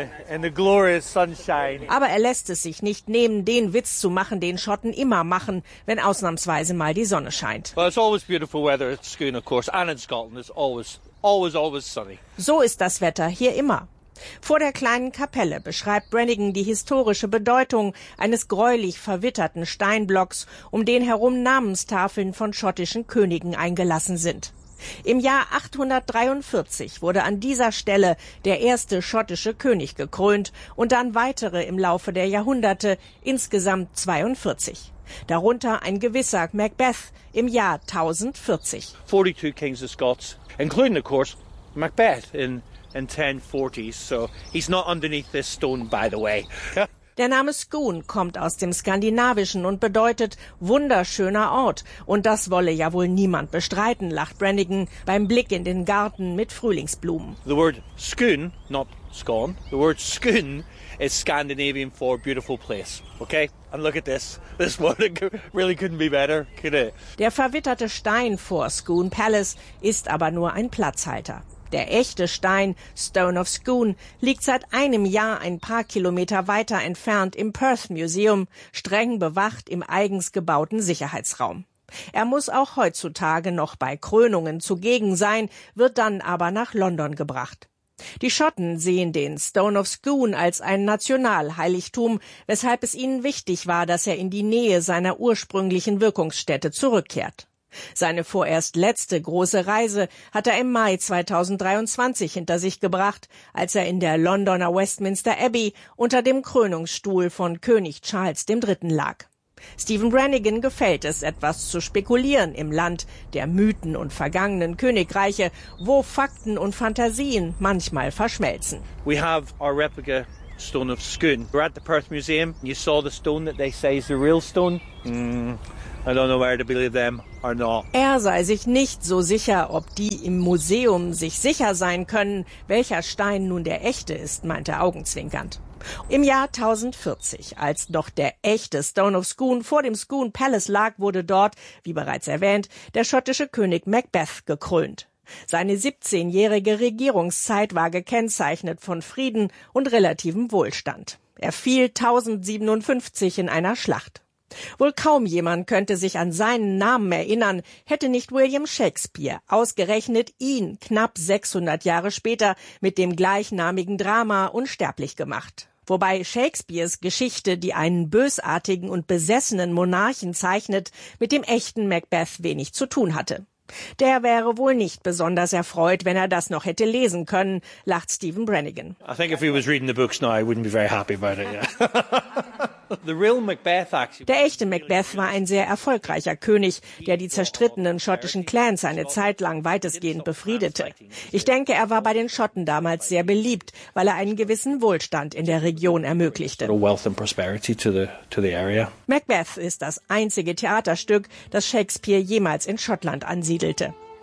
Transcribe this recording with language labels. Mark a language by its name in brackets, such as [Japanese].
[German] Aber er lässt es sich nicht nehmen, den Witz zu machen, den Schotten immer machen, wenn ausnahmsweise mal die Sonne scheint. [English] Well, it's always beautiful weather at Scone, of course, and in Scotland it's always sunny. [German] So ist das Wetter hier immer. Vor der kleinen Kapelle beschreibt Brannigan die historische Bedeutung eines gräulich verwitterten Steinblocks, um den herum Namenstafeln von schottischen Königen eingelassen sind. Im Jahr 843 wurde an dieser Stelle der erste schottische König gekrönt und dann weitere im Laufe der Jahrhunderte, insgesamt 42. Darunter ein gewisser Macbeth im Jahr 1040. [English] 42 Kings of Scots, including of course Macbeth in and 1040s, so he's not underneath this stone, by the way. [German] Der Name Skoon kommt aus dem Skandinavischen und bedeutet wunderschöner Ort. Und das wolle ja wohl niemand bestreiten, lacht Brannigan beim Blick in den Garten mit Frühlingsblumen. [English] The word Skoon, not Scone, the word Skoon is Scandinavian for beautiful place. Okay? And look at this. This one really couldn't be better, could it? [German] Der verwitterte Stein vor Skoon Palace ist aber nur ein Platzhalter. Der echte Stein, Stone of Skoon, liegt seit einem Jahr ein paar Kilometer weiter entfernt im Perth Museum, streng bewacht im eigens gebauten Sicherheitsraum. Er muss auch heutzutage noch bei Krönungen zugegen sein, wird dann aber nach London gebracht. Die Schotten sehen den Stone of Skoon als ein Nationalheiligtum, weshalb es ihnen wichtig war, dass er in die Nähe seiner ursprünglichen Wirkungsstätte zurückkehrt. Seine vorerst letzte große Reise hat er im Mai 2023 hinter sich gebracht, als er in der Londoner Westminster Abbey unter dem Krönungsstuhl von König Charles III. Lag. Stephen Brannigan gefällt es, etwas zu spekulieren im Land der Mythen und vergangenen Königreiche, wo Fakten und Fantasien manchmal verschmelzen. [English] We have our replica stone of Skoon. We're at the Perth Museum. You saw the stone that they say is the real stone. I don't know where to believe them or not. [German] Er sei sich nicht so sicher, ob die im Museum sich sicher sein können, welcher Stein nun der echte ist, meint er augenzwinkernd. Im Jahr 1040, als noch der echte Stone of Skoon vor dem Skoon Palace lag, wurde dort, wie bereits erwähnt, der schottische König Macbeth gekrönt. Seine 17-jährige Regierungszeit war gekennzeichnet von Frieden und relativem Wohlstand. Er fiel 1057 in einer Schlacht. Wohl kaum jemand könnte sich an seinen Namen erinnern, hätte nicht William Shakespeare ausgerechnet ihn knapp 600 Jahre später mit dem gleichnamigen Drama unsterblich gemacht. Wobei Shakespeares Geschichte, die einen bösartigen und besessenen Monarchen zeichnet, mit dem echten Macbeth wenig zu tun hatte. Der wäre wohl nicht besonders erfreut, wenn er das noch hätte lesen können, lacht Stephen Brannigan. [English] I think if he was reading the books now, I wouldn't be very happy about it, yeah. [German] Der echte Macbeth war ein sehr erfolgreicher König, der die zerstrittenen schottischen Clans eine Zeit lang weitestgehend befriedete. Ich denke, er war bei den Schotten damals sehr beliebt, weil er einen gewissen Wohlstand in der Region ermöglichte. Macbeth ist das einzige Theaterstück, das Shakespeare jemals in Schottland ansiedelte.